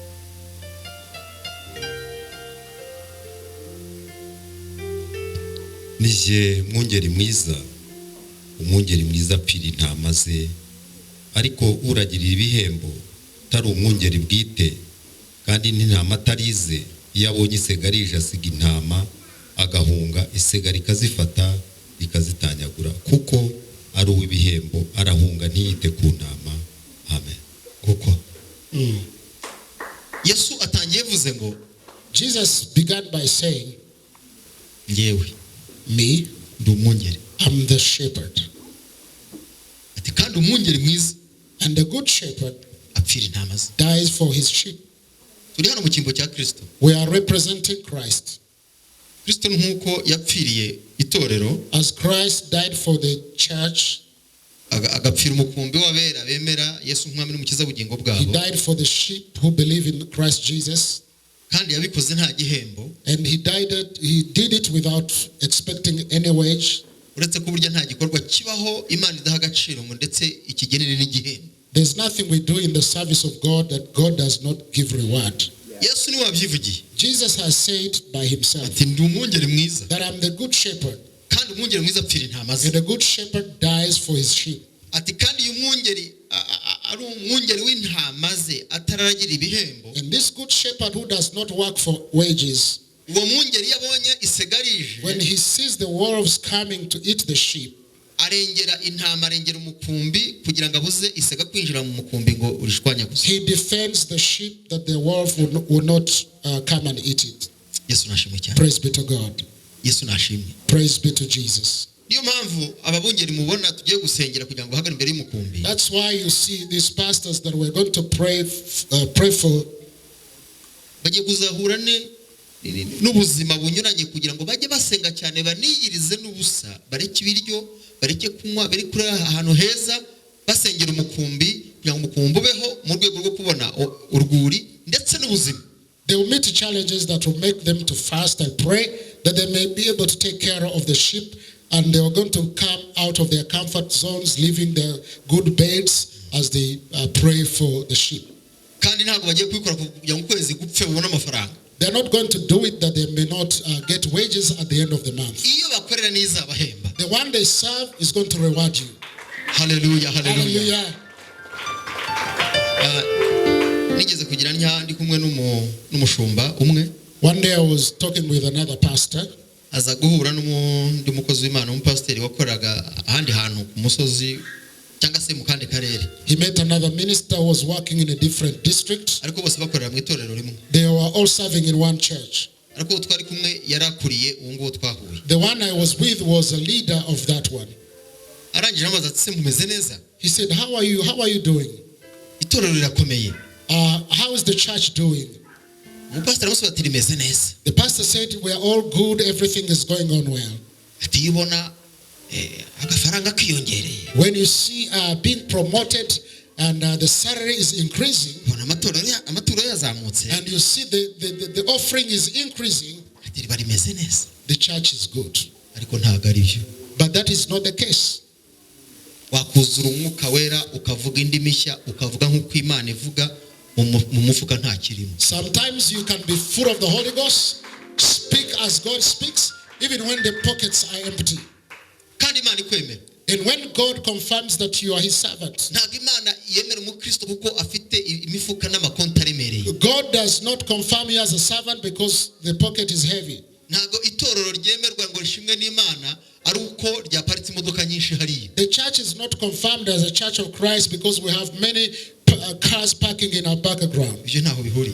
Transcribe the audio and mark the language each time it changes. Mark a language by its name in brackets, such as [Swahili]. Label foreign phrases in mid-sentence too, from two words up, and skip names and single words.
[Kinyarwanda] nije mwungeri mwiza, umwungeri mwiza apfira intama ze, ariko uragirira ibihembo tari umwungeri bwite, kandi n'intama atarize, iyo abonye isega rije asiga intama agahunga, isega rikazifata rikazitanyagura, kuko ari uw'ibihembo, arahunga ntiyite ku ntama. Amen. Kuko Yesu atangiye vuze ngo [English] Jesus began by saying, [Kinyarwanda] ngewe [English] me, [Kinyarwanda] ndi umwungeri. [English] I'm the shepherd. [Kinyarwanda] Ati kandi umwungeri mwiza [English] And the good shepherd [Kinyarwanda] apfira intama ze. [English] dies for his sheep. [Kinyarwanda] Turi hano mu cyimbo cya Kristo. [English] We are representing Christ. [Kinyarwanda] Kristo nk'uko yapfiriye itorero, [English] As Christ died for the church, [Kinyarwanda] agapfira umukumbi w'abera bemera Yesu nk'umwami n'umukiza w'ubugingo [English] he [Kinyarwanda] bwabo, [English] died for the sheep who believe in Christ Jesus. [Kinyarwanda] kandi yabikoze nta gihembo, [English] And he did it without expecting any wage. [Kinyarwanda] uretse ko burya nta gikorwa kibaho Imana idaha agaciro ngo ndetse ikigenere n'igihembo. [English] There's nothing we do in the service of God that God does not give reward. [Kinyarwanda] Yesu niwe wabyivugiye [English] Jesus has said by himself [Kinyarwanda] ati ndi umwungeri mwiza, [English] that I'm the good shepherd, [Kinyarwanda] kandi umwungeri mwiza apfira intama ze. [English] and the good shepherd dies for his sheep. [Kinyarwanda] Ati kandi uyu mwungeri ari umwungeri w'intama ze atararagira ibihembo. [English] And this good shepherd who does not work for wages, [Kinyarwanda] Uwo mwungeri yabonye isega [English] when [Kinyarwanda] rije, [English] he sees the wolves coming to eat the sheep, [Kinyarwanda] arengera intama, arengera umukumbi kugira ngo abuze isega kwinjira mu mukumbi ngo urishwanyaguze. [English] he defends the sheep that the wolf will not come and eat it. [Kinyarwanda] Yesu nashimwe cyane. [English] Praise be to God. [Kinyarwanda] Yesu nashimwe. [English] Praise be to Jesus. [Kinyarwanda] Niyo mpamvu ababungeri mubona tugiye gusengera kugira ngo bahagare imbere y'umukumbi. [English] That's why you see these pastors that we're going to pray for. [Kinyarwanda] Bagiye kuzahura n'ubuzima bunyuranye kugira ngo bajye basenga cyane, baniyirize n'ubusa, bareke ibiryo, bareke kunywa, bari kuri ahantu heza, basengera umukumbi kugira ngo umukumbi ubeho mu rwego rwo kubona urwuri ndetse n'ubuzima. [English] They will meet challenges that will make them to fast and pray, that they may be able to take care of the sheep, and they are going to come out of their comfort zones, leaving their good beds as they pray for the sheep. [Kinyarwanda] Kandi ntabwo bagiye kubikora kugira ngo ukwezi gupfe babone amafaranga. [English] They're not going to do it that they may not get wages at the end of the month. [Kinyarwanda] Iyo bakorera n'izabahemba. [English] The one they serve is going to reward you. [Kinyarwanda] Haleluya, haleluya. [English] Hallelujah. [Kinyarwanda] Nigeze kugira ndi kumwe n'umushumba umwe. [English] One day I was talking with another pastor. [Kinyarwanda] Aza guhura n'undi mukozi w'Imana, umupasiteri wakoraga ahandi hantu ku musozi cyangwa se mu kandi karere. [English] He met another minister who was working in a different district. [Kinyarwanda] Ariko bose bakorera mu itorero rimwe. [English] They were all serving in one church. [Kinyarwanda] Ariko twari kumwe yarakuriye uwo nguwo twahuye. [English] The one I was with was a leader of that one. [Kinyarwanda] Arangije amaze ati se mumeze neza? [English] He said, how are you doing? [Kinyarwanda] Itorero rirakomeye. [English] How is the church doing? [Kinyarwanda] Umupasiteri amusaba ati rimeze neza. [English] The pastor said, we are all good, everything is going on well. [Kinyarwanda] Ati yibona agafaranga kiyongereye. [English] When you see being promoted and the salary is increasing, [Kinyarwanda] Bona amaturo yazamutse. [English] and you see the offering is increasing, [Kinyarwanda] Ati bari meze neza. [English] the church is good. [Kinyarwanda] Ariko ntabwo ari byo. [English] But that is not the case. [Kinyarwanda] Wakuzura umwuka wera ukavuga indi mishya, ukavuga nk'uko Imana ivuga, mu mufuka nta kirimo. [English] Sometimes you can be full of the Holy Ghost, speak as God speaks, even when the pockets are empty. [Kinyarwanda] Kandi Imana ikwemera. [English] And when God confirms that you are his servant, [Kinyarwanda] Ntabwo Imana yemera umukristo kuko afite imifuka n'amakonti aremereye. [English] God does not confirm you as a servant because the pocket is heavy. [Kinyarwanda] Ntabwo itorero ryemerwa ngo rishimwe n'Imana ari uko ryaparitse imodoka nyinshi hariya. [English] The church is not confirmed as a church of Christ because we have many cars parking in our background. [Kinyarwanda] Ibyo ntaho bihuriye.